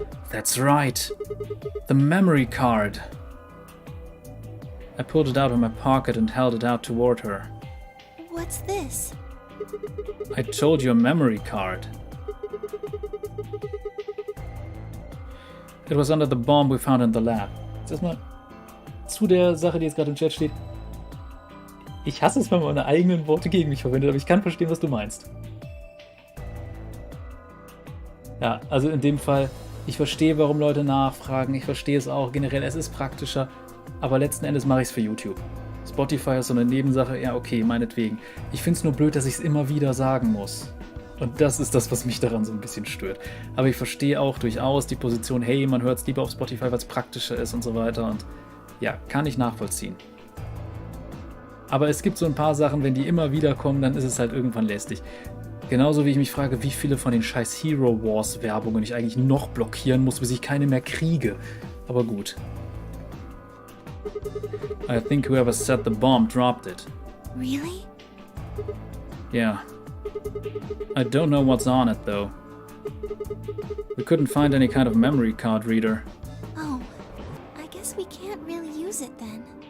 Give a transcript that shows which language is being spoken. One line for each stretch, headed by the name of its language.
English: That's right. The memory card. I pulled it out of my pocket and held it out toward her. What's this? I told you, a memory card. It was under the bomb we found in the lab.
German: Jetzt erstmal zu der Sache, die jetzt gerade im Chat steht. Ich hasse es, wenn man meine eigenen Worte gegen mich verwendet, aber ich kann verstehen, was du meinst. Ja, also in dem Fall, ich verstehe, warum Leute nachfragen, ich verstehe es auch generell, es ist praktischer, aber letzten Endes mache ich es für YouTube. Spotify ist so eine Nebensache, ja okay, meinetwegen. Ich finde es nur blöd, dass ich es immer wieder sagen muss. Und das ist das, was mich daran so ein bisschen stört. Aber ich verstehe auch durchaus die Position, hey, man hört es lieber auf Spotify, weil es praktischer ist und so weiter. Und ja, kann ich nachvollziehen. Aber es gibt so ein paar Sachen, wenn die immer wieder kommen, dann ist es halt irgendwann lästig. Genauso wie ich mich frage, wie viele von den scheiß Hero Wars Werbungen ich eigentlich noch blockieren muss, bis ich keine mehr kriege. Aber gut.
English: I think whoever set the bomb dropped it. Really? Yeah. I don't know what's on it though. We couldn't find any kind of memory card reader. Oh, I guess we can't really use it then.